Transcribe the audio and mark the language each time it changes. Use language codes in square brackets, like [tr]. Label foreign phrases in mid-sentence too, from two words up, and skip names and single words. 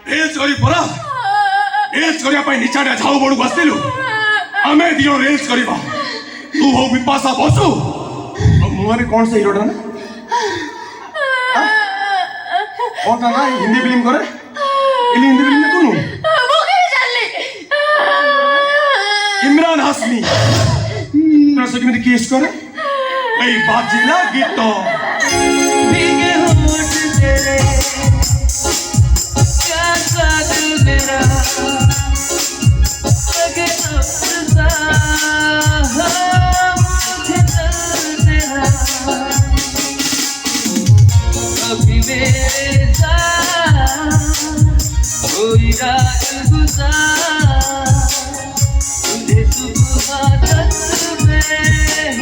[or] ରେଲ୍ସ କରି ପରା ରେଲ୍ସ କରିବା ପାଇଁ ନିଚାଡ଼ିଆ ଝାଉ ବଣକୁ ଆସିଥିଲୁ ଆମେ ଦି ଜଣ ରେଲ୍ସ କରିବା ତୁ ହଉ ବିପାଶା ବସୁ ମୁହଁରେ କ'ଣ ସେ ହିରୋଟା ନା କ'ଣ ତା ନା ହିନ୍ଦୀ ଫିଲ୍ମ କରେ ହିନ୍ଦୀ ଫିଲ୍ମ ଦେଖୁନୁ इमरान हाशमी ସେ କେମିତି କିସ୍ କରେ ଏଇ ବାଜିଲା ଗୀତ [hi] भीगे होठ तेरे प्यासा दिल मेरा लगे अफसा मुझे दर्द तेरा कभी मेरे साथ कोई रात गुजार तुझे सुबह तक में